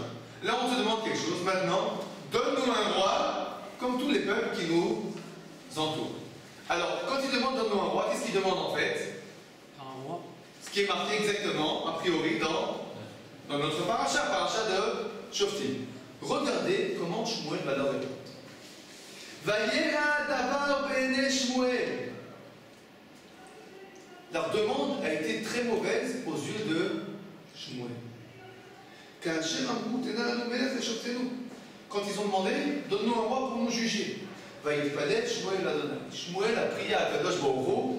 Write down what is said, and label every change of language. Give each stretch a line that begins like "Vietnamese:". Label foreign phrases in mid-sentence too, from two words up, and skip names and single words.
French: Là, on te demande quelque chose. Maintenant, donne-nous un roi comme tous les peuples qui nous entourent. Alors, quand il demande donne-nous un roi, qu'est-ce qu'il demande en fait? Un roi. Ce qui est marqué exactement, a priori, dans notre paracha de Shoftim. Regardez comment Shmuel va leur répondre.
Hebrew: וירע הדבר בעיני שמואל.
French: Leur demande a été très mauvaise aux yeux de Shmuel. Quand ils ont demandé, donne-nous un roi pour nous juger. Shmuel a prié à
Hebrew: קדוש ברוך הוא.